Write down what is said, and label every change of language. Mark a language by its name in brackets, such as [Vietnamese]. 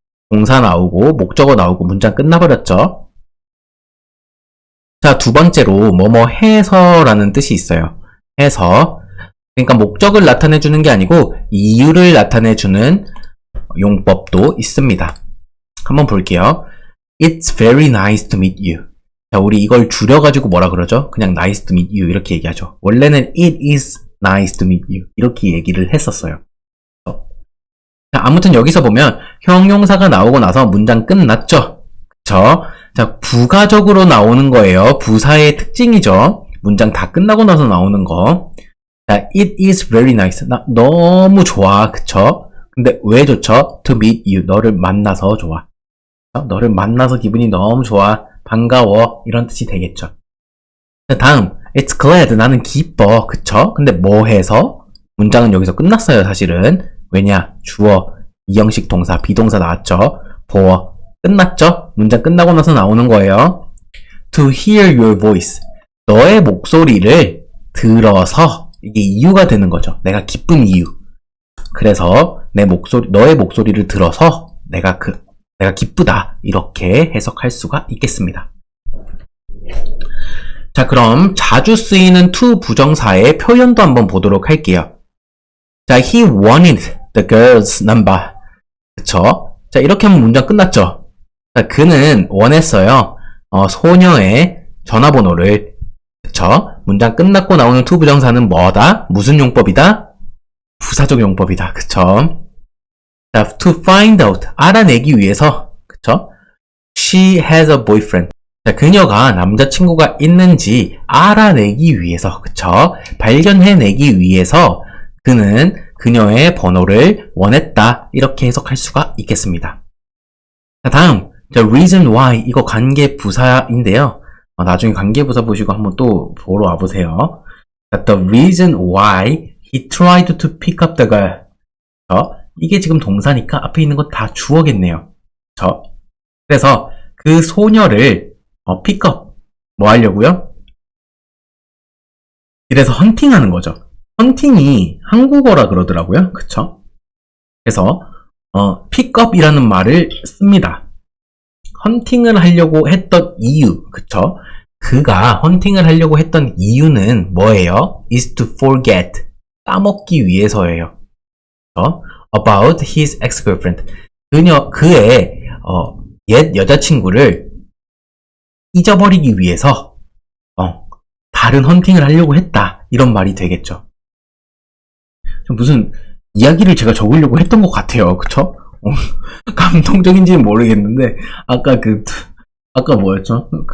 [Korean] 동사 나오고 목적어 나오고 문장 끝나버렸죠? 자, 두 번째로 뭐뭐 해서라는 뜻이 있어요. 해서. 그러니까 목적을 나타내주는 게 아니고 이유를 나타내주는 용법도 있습니다. 한번 볼게요. [English] It's very nice to meet you. [Korean] 자, 우리 이걸 줄여가지고 뭐라 그러죠? 그냥 [English] nice to meet you [Korean] 이렇게 얘기하죠. 원래는 [English] it is nice to meet you [Korean] 이렇게 얘기를 했었어요. 자, 아무튼 여기서 보면 형용사가 나오고 나서 문장 끝났죠? 그쵸? 자, 부가적으로 나오는 거예요. 부사의 특징이죠. 문장 다 끝나고 나서 나오는 거. 자, [English] it is very nice. [Korean] 나 너무 좋아. 그쵸? 근데 왜 좋죠? [English] To meet you. [Korean] 너를 만나서 좋아. 너를 만나서 기분이 너무 좋아. 반가워. 이런 뜻이 되겠죠. 자, 다음. [English] It's glad. [Korean] 나는 기뻐. 그쵸? 근데 뭐 해서? 문장은 여기서 끝났어요, 사실은. 왜냐? 주어, 이형식 동사, 비동사 나왔죠? 보어. 끝났죠? 문장 끝나고 나서 나오는 거예요. [English] To hear your voice. [Korean] 너의 목소리를 들어서 이게 이유가 되는 거죠. 내가 기쁜 이유. 그래서 너의 목소리를 들어서 내가 기쁘다. 이렇게 해석할 수가 있겠습니다. 자, 그럼 자주 쓰이는 to 부정사의 표현도 한번 보도록 할게요. [English] 자, he wanted the girl's number. [Korean] 그쵸? 자, 이렇게 하면 문장 끝났죠? 자, 그는 원했어요. 소녀의 전화번호를. 그쵸? 문장 끝났고 나오는 to 부정사는 뭐다? 무슨 용법이다? 부사적 용법이다. 그쵸? [English] 자, to find out. [Korean] 알아내기 위해서. 그쵸? [English] She has a boyfriend. [Korean] 자, 그녀가 남자친구가 있는지 알아내기 위해서. 그쵸? 발견해내기 위해서 그는 그녀의 번호를 원했다. 이렇게 해석할 수가 있겠습니다. 자, 다음. [English] The reason why. [Korean] 이거 관계부사인데요. 나중에 관계부사 보시고 한번 또 보러 와보세요. [English] The reason why he tried to pick up the girl. [Korean] 이게 지금 동사니까 앞에 있는 건 다 주어겠네요. 그래서 그 소녀를 pick up. 뭐 하려고요? 이래서 헌팅하는 거죠. 헌팅이 한국어라 그러더라고요. 그쵸? 그래서 pick up이라는 말을 씁니다. 헌팅을 하려고 했던 이유, 그쵸? 그가 헌팅을 하려고 했던 이유는 뭐예요? [English] is to forget. [Korean] 까먹기 위해서예요. [English] about his ex-girlfriend. [Korean] 그의 옛 여자친구를 잊어버리기 위해서 다른 헌팅을 하려고 했다. 이런 말이 되겠죠. 무슨 이야기를 제가 적으려고 했던 것 같아요. 그쵸? 감동적인지는 모르겠는데 아까 뭐였죠?